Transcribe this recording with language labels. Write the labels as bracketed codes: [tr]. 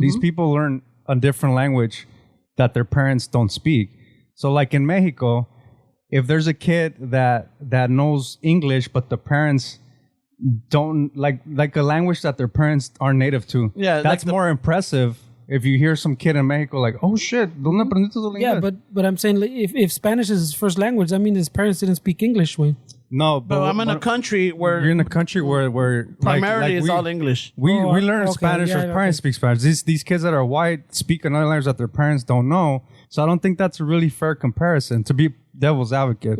[en] These people learn a different language that their parents don't speak. So, like in Mexico, if there's a kid that knows English, but the parents don't like a language that their parents aren't native to, that's like more impressive. If you hear some kid in Mexico like, oh shit, [es] ¿dónde aprendiste el inglés? [en] Yeah, but I'm saying, like, if Spanish is his first language, I mean his parents didn't speak English, way. No, but I'm in a country where you're in a country where primarily it's all English. We learn Spanish. Our parents speak Spanish. These kids that are white speak another language that their parents don't know. So I don't think that's a really fair comparison, to be devil's advocate.